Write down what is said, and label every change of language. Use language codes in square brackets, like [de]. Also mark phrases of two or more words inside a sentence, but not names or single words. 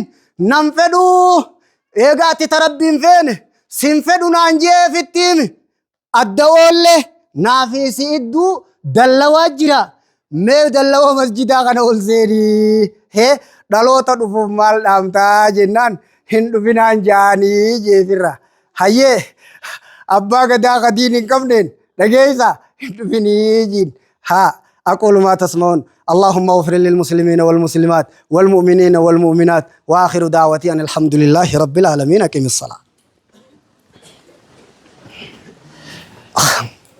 [om] nan fedhuu eegaatti tarabbiin feene sin fedhu naan jeefitti hime adda oolle naafi si idduu dallawaa jira mee dallawaa masjidaa kana ol seenii dhaloota dhufuuf maal dhaamtaa jennaan hin dhufinaan jaanii jeefirra hayyee abbaa gadaa kadiin hin qabneen dhageessa hin dhufinii jiin. [ar] أقول ما تسمعون اللهم اغفر للمسلمين والمسلمات والمؤمنين والمؤمنات وآخر دعوتي أن الحمد لله رب العالمين أقم الصلاة